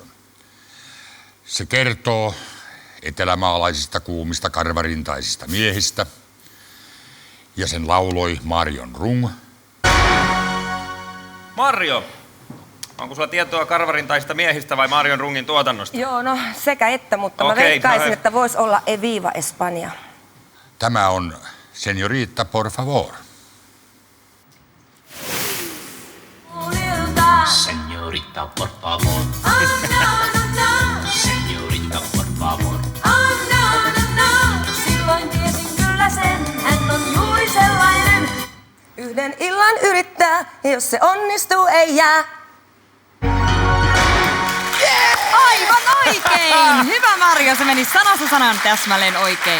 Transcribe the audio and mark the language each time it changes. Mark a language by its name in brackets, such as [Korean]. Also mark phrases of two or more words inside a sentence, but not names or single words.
[Finnish] Se kertoo etelämaalaisista kuumista karvarintaisista miehistä ja sen lauloi Marion Rung. Marjo, onko sulla tietoa karvarintaisista miehistä vai Marion Rungin tuotannosta? Joo, no sekä että, mutta mä veikkaisin, että voisi olla Eviva Espanja. Tämä on Señorita, por favor. [Spanish] Señorita, por favor. Señorita, por favor. [Finnish] Silloin tiesin kyllä sen, hän on juuri sellainen. Yhden illan yrittää, ja jos se onnistuu, ei jää. Aivan oikein! Hyvä Marjo, se meni sanasta sanan täsmälleen oikein.